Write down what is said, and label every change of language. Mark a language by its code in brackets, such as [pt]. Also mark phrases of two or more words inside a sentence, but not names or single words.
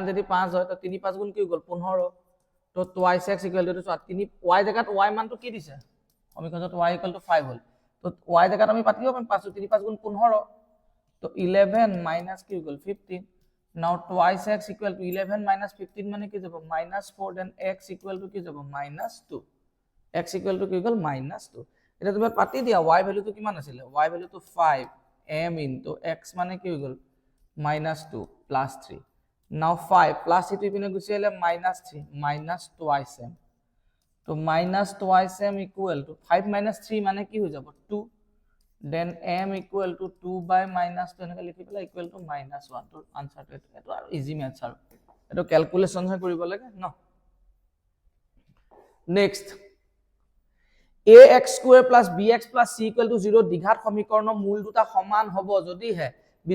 [as] যদি 5 হয় তো 3 5 গুণ কি হৈ গল 15 তো [en] twice x [as] = তো 3 y জায়গাত y মানটো কি দিছে সমীকৰণত y = 5 হল তো y জায়গাত আমি পাতিব পাৰিম 5 3 5 গুণ 15 তো 11 মাইনাস কি হৈ গল 15 [en] now twice x = 11 minus 15 [as] মানে কি যাব -4 [en] then x [as] = কি যাব -2 x = কি গল -2 এটা তুমি পাতি দিয়া y ভ্যালুটো কিমান আছিল y ভ্যালুটো 5 m into x মানে কি হৈ গল -2 [en] plus 3 now 5 plus [as] ইটো ইপিনে গুছি আহিলে -3 [en] minus twice m [as] তো [en] minus twice m equal to 5 minus 3 [as] মানে কি হৈ যাব 2 [en] then m equal to 2 by -2 [as] এনেকৈ লিখি পেলাই [en] equal to -1 [as] তো আনসাৰটো এটো আৰু [en] easy maths [as] আৰু এটো ক্যালকুলেশন হে কৰিব লাগে ন নেক্সট ax² + bx + c = 0 দ্বিঘাত সমীকৰণৰ মূল দুটা সমান হ'ব যদি হে b²